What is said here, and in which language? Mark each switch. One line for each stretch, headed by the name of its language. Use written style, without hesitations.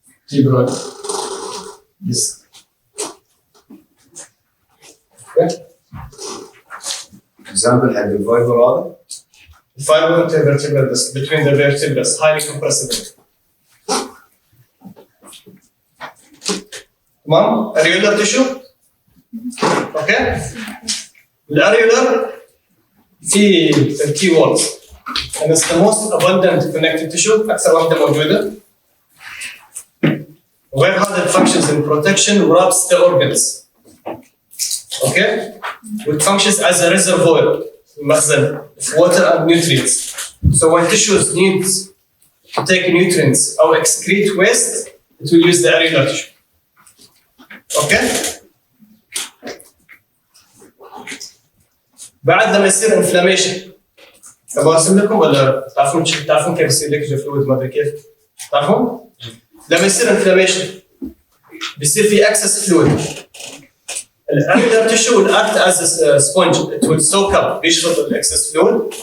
English: Vertebral disc.
Arabic: Example حق الفايبر هذا.
English: Fiber intervertebral disc between the vertebrae, highly compressible. تمام؟ areolar tissue.
Arabic: اوكي؟ الاريولار في key words.
English: And it's the most abundant connective tissue.
Arabic: أكثر واحدة موجودة.
English: Where other functions in protection wraps the organs. Okay? It functions as a reservoir, مخزن of water and nutrients. So when tissues need to take nutrients or excrete waste, it will use the areolar tissue. Okay?
Arabic: بعد لما يصير inflammation. أبغى أرسم لكم ولا تعرفون كيف يصير لك فلويد ما أدري كيف؟ تعرفون؟ لما يصير inflammation بيصير في excess fluid.
English: الأريولار tissue will act as a sponge. It will soak up.
Arabic: بيشفط الexcess fluid.